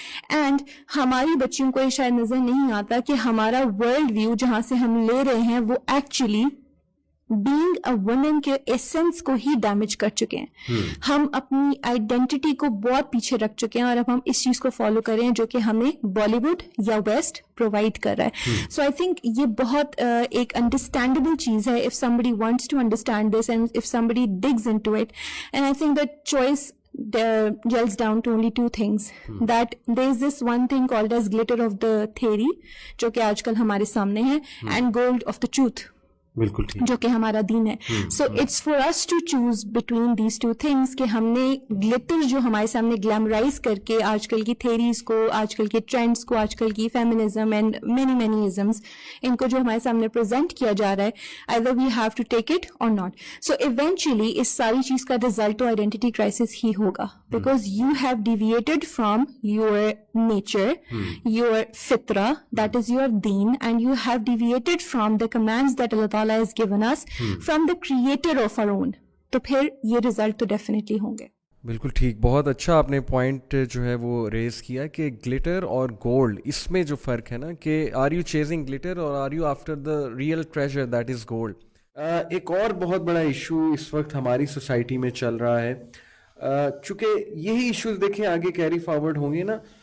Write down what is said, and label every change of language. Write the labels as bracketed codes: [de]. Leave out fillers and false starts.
[ur] And ہماری بچیوں کو یہ شاید نظر نہیں آتا کہ ہمارا ورلڈ ویو جہاں سے ہم لے رہے ہیں وہ ایکچولی [en] being a woman [ur] کے ایسنس کو ہی ڈیمیج کر چکے ہیں. ہم اپنی آئیڈینٹی کو بہت پیچھے رکھ چکے ہیں اور اب ہم اس چیز کو فالو کر رہے ہیں جو کہ ہمیں بالی ووڈ یا ویسٹ پرووائڈ کر رہا ہے. [en] so I think [ur] یہ بہت ایک [en] understandable [ur] چیز ہے [en] if somebody wants to understand this and if somebody digs into it. And I think that choice gels down to only two things. That there is this one thing called as glitter of the theory [ur] جو کہ آج کل ہمارے سامنے ہے, [en] and gold of the truth [ur] بالکل جو کہ ہمارا دین ہے. [en] so it's for us to choose between these two things [ur] کہ ہم نے گلٹر جو ہمارے سامنے گلیمرائز کر کے آج کل کی تھیریز کو, آج کل کے ٹرینڈس کو, آج کل کی فیمنزم اینڈ مینی ازمس, ان کو جو ہمارے سامنے پریزنٹ کیا جا رہا ہے, [en] either we have to take it or not. So eventually [ur] اس ساری چیز کا رزلٹ تو آئیڈینٹی کرائسس ہی ہوگا, [en] because you have deviated from your nature, your fitra, that is your deen, and you have deviated from the commands that Allah Ta'ala has given us from the creator of our own. [ur] تو پھر یہ result تو definitely ہوں گے. بالکل ٹھیک, بہت اچھا آپ نے پوائنٹ جو ہے وہ ریز کیا کہ گلیٹر اور گولڈ, اس میں جو فرق ہے نا کہ [en] are you chasing glitter [ur] اور [en] Are you after the real treasure that is gold. [ur] ایک اور بہت بڑا ایشو اس وقت ہماری سوسائٹی میں چل رہا ہے, چونکہ یہی ایشوز دیکھیں آگے کیری فارورڈ ہوں گے نا.